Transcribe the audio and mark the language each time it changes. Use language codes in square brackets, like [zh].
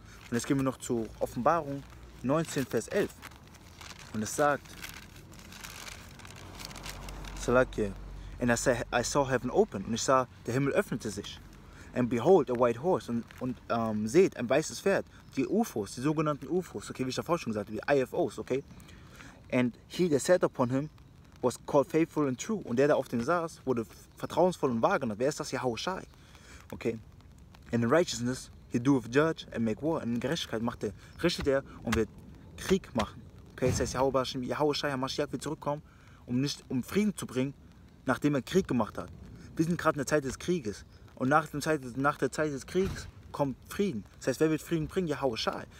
[de] Und jetzt gehen wir noch zur Offenbarung 19, Vers 11. Und es sagt, Salakia, [en] and I saw heaven open. [de] Und ich sah, der Himmel öffnete sich. [en] And behold, a white horse. [de] Und seht, ein weißes Pferd. Die UFOs, die sogenannten UFOs, okay, wie ich davor schon gesagt habe, die IFOs, okay. [en] And he that sat upon him was called faithful and true. [de] Und der auf dem saß, wurde vertrauensvoll und wahr genannt. Wer ist das? YAHWASHI. Okay. [en] And in righteousness he doeth judge and make war. [de] Und in Gerechtigkeit richtet er und wird Krieg machen. Okay, das heißt, YAHWASHI, HAMASHYACH wird zurückkommen, um Frieden zu bringen, nachdem er Krieg gemacht hat. Wir sind gerade in der Zeit des Krieges. Und nach der Zeit des Krieges kommt Frieden. Das heißt, wer wird Frieden bringen? YAHAWASHI.